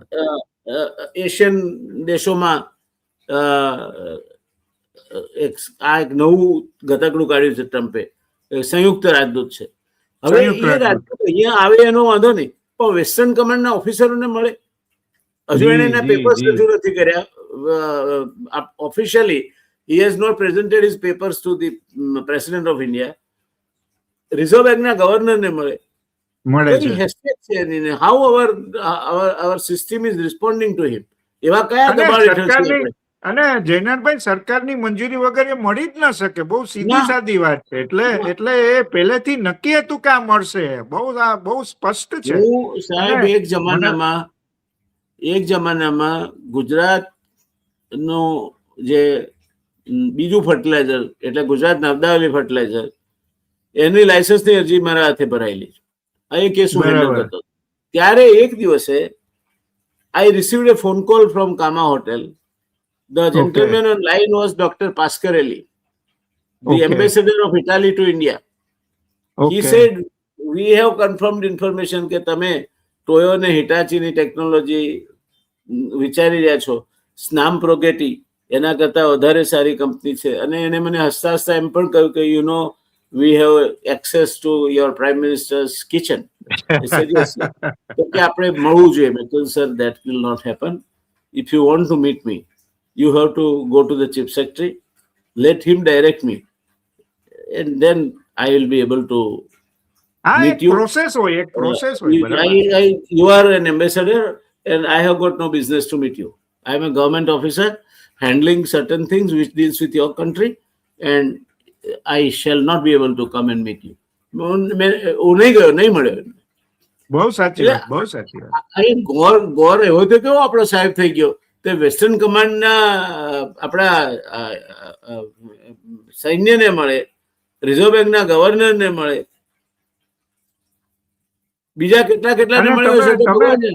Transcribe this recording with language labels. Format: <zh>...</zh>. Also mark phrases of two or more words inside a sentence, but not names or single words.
<gu>એશિયન દેશોમાં એક નવું ગતકડું કાઢ્યું છે ટ્રમ્પે, સંયુક્ત રાજદૂત છે. હવે એ રાજદૂત અહીંયા આવે એનો વાંધો નહીં, પણ વેસ્ટર્ન કમાન્ડના ઓફિસરોને મળે. હજુ એને એના પેપર્સ રજૂ નથી કર્યા ઓફિશિયલી.</gu> <en>He has not presented his papers to the President of India.</en> <gu>રિઝર્વ બેંકના ગવર્નરને મળે છે. હેસિયત છે એની.</gu> <en>હાઉ our system is responding to him.</en> <gu>એવા કયા દબાણ હેઠળ છે? અને જયનારાયણભાઈ, સરકારની મંજૂરી વગર એ મળી જ ન શકે. બહુ સીધી સાદી વાત છે. એટલે એ પહેલેથી નક્કી હતું કે આ મળશે. બહુ સ્પષ્ટ છે. સાહેબ, એક જમાનામાં ગુજરાતનું જે બીજું ફર્ટિલાઇઝર, એટલે ગુજરાત નર્મદાવલી ફર્ટિલાઇઝર, એની લાયસન્સની અરજી મારા હાથે ભરાયેલી છે. આ એક કેસ હું હેન્ડલ કરતો. ત્યારે એક દિવસે</gu> <en>I received a phone call from Kama Hotel. The gentleman on line was Dr. Pasquarelli, the ambassador of Italy to India. He said, we have confirmed information</en> <gu>કે તમે ટોયો ને હિટાચીની ટેકનોલોજી વિચારી રહ્યા છો. સ્નામ પ્રોગેટી એના કરતા વધારે સારી કંપની છે. અને એને મને હસતા હસતા એમ પણ કહ્યું કે</gu> <en>you know we have access to your prime minister's kitchen.</en> <gu>તો કે આપણે મળવું જોઈએ. મેં કહ્યું સર,</gu> <en>that will not happen. If you want to meet me, you have to go to the chief secretary, let him direct me, and then I will be able to meet you. You are an ambassador and I have got no business to meet you. I am a government officer handling certain things which deals with your country, and I shall not be able to come and meet you.</en> <gu>નહીં મળ્યો. બહુ સાચી વાત. ગોર એવો તો કેવો આપણો સાહેબ થઈ ગયો. તે વેસ્ટર્ન કમાન્ડના આપણા સૈન્યને મળે, રિઝર્વ બેંકના ગવર્નરને મળે, બીજા કેટલાને મળે.</gu>